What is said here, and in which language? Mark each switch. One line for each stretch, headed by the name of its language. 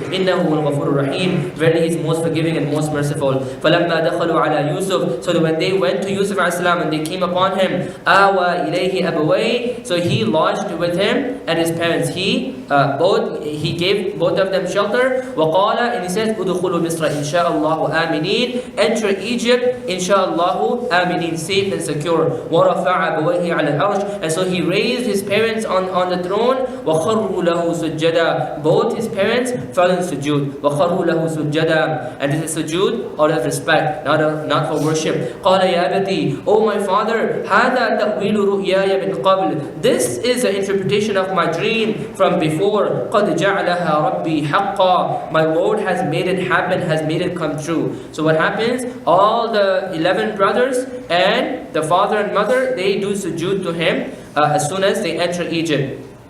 Arabic: إِنَّهُ الْغَفُورُ الرَّحِيمُ.
English: Verily he is most forgiving and most merciful.
Arabic: فَلَمَّا دَخَلُوا عَلَى يُوسُف.
English: So that when they went to Yusuf ﷺ and they came upon him,
Arabic: آوَى إِلَيْهِ أَبَوَيْهِ.
English: So he lodged with him and his parents. He gave both of them shelter.
Arabic: وَقَالَ.
English: And he says,
Arabic: أُدْخُلُوا مِصْرَ إِنْ شَاءَ اللَّهُ آمِنِينَ.
English: Enter Egypt, inshaAllahu, آمِنِينَ, safe and secure.
Arabic: وَرَفَعَ أَبَوَيْهِ عَلَى الْعَرْشِ.
English: And so he raised his parents on the throne.
Arabic: وَخَرُّوا لَهُ سُجَّدًا.
English: Both his parents fell in sujood.
Arabic: وَخَرُّوا لَهُ سُجَّدًا.
English: And this is sujood out of respect, not for worship.
Arabic: قَالَ يَا أَبَتِي.
English: O my father,
Arabic: هَذَا تَأْوِيلُ رُؤْيَايَ مِنْ قَبْلِ.
English: This is the interpretation of my dream from before.
Arabic: قَدْ جَعَلَهَا رَبِّي حَقًّا.
English: My Lord has made it happen, has made it come true. So what happens? All the 11 brothers and the father and mother, they do sujood to him as soon as they enter Egypt.